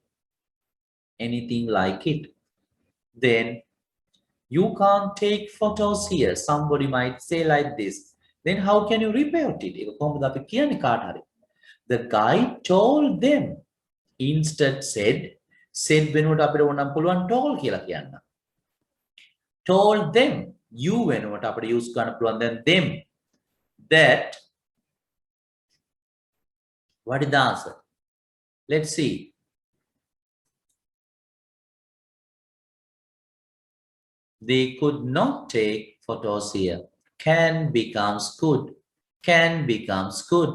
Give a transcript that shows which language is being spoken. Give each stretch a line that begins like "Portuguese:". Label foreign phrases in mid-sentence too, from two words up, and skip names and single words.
English: Anything like it. Then you can't take photos here. Somebody might say like this. Then how can you report it? The guy told them. Instead said
Sinhala: වෙනුවට අපිට ඕනම් පුළුවන් told කියලා කියන්න.
English: Told them. You
Sinhala: වෙනුවට අපිට
English: use
Sinhala: කරන්න පුළුවන්
English: then them. That. What is the answer? Let's see. They could not take photos here. Can becomes could. Can becomes could.